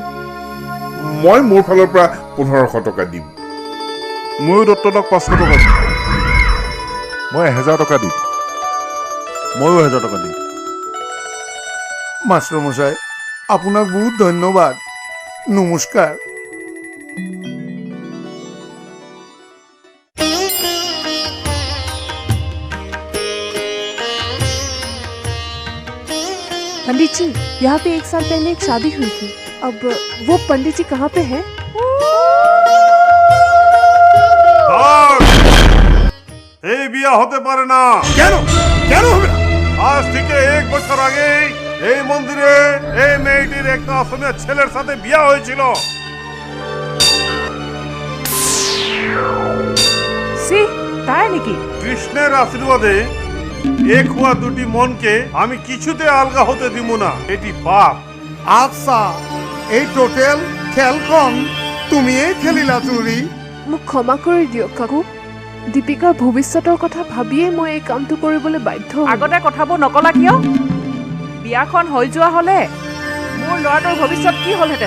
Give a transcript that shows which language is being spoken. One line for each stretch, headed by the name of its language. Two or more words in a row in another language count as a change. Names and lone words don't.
Assamese: মই মোৰ ফালৰ পৰা 1500 টকা দিম। ময়ো দত্তক 500 টকা দিম। মই 1000 টকা দিম। ময়ো 1000 টকা দিম। মাষ্টৰ মশাই, আপোনাক বহুত ধন্যবাদ। নমস্কাৰ।
Hindi: पंडित जी, यहाँ पे 1 साल पहले एक शादी हुई थी। अब वो पंडित जी कहाँ पे है?
Bangla: এই বিয়া হতে পারে না। কেন কেন হবে না? আজ থেকে 1 বছর আগে এই মন্দিরে এই মেয়েটির একটা অসমের ছেলের সাথে বিয়া হয়েছিল।
Assamese: সি তাই নেকি?
Bangla: কৃষ্ণের আশীর্বাদে এক হওয়া দুটি মনকে আমি কিছুতে আলগা হতে দিব না, এটি পাপ।
Assamese: আচ্ছা, এই টোটেল খেলখন তুমিয়ে খেলিলা চুৰি। মোক ক্ষমা কৰি দিয়ক কাকু। দীপিকাৰ ভৱিষ্যতৰ কথা ভাবিয়ে মই এই কামটো কৰিবলৈ বাধ্য হ'লো। আগতে কথাবোৰ নকলা কিয়? বিয়াখন হৈ যোৱা হ'লে মোৰ ল'ৰাটোৰ ভৱিষ্যত কি হ'লহেঁতেন?